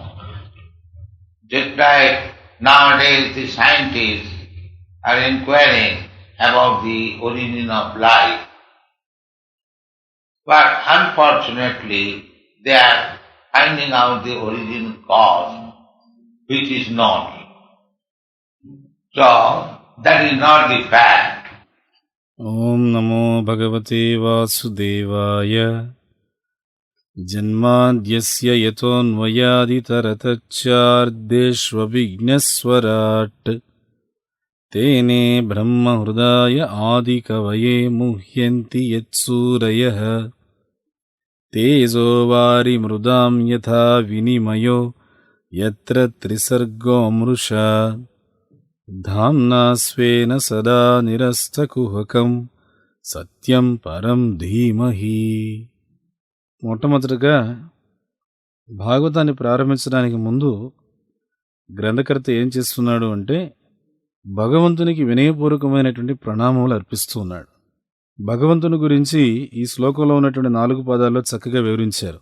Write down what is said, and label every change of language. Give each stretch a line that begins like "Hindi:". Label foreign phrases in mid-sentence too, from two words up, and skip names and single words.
English: Just like nowadays the scientists are inquiring about the origin of life, but unfortunately they are finding out the origin cause which is not. So that is not the fact.
Sanskrit: ओम् नमो भगवते वासुदेवाय जन्माद्यस्य यतोन्वयादितरतश्चार्थेष्वभिज्ञस्वराट् तेने ब्रह्म हृदय आदिकवये मुह्यन्ति यत्सूरयः तेजो वारि मृदां यथा विनिमयो यत्र त्रिसर्गो मृषा धाम्ना स्वेन सदा निरस्तकुहकं सत्यं परं धीमहि.
Telugu: మొట్టమొదటిగా భాగవతాన్ని ప్రారంభించడానికి ముందు గ్రంథకర్త ఏం చేస్తున్నాడు అంటే భగవంతునికి వినయపూర్వకమైనటువంటి ప్రణామములు అర్పిస్తూ ఉన్నాడు. భగవంతుని గురించి ఈ శ్లోకంలో ఉన్నటువంటి 4 పదాల్లో చక్కగా వివరించారు.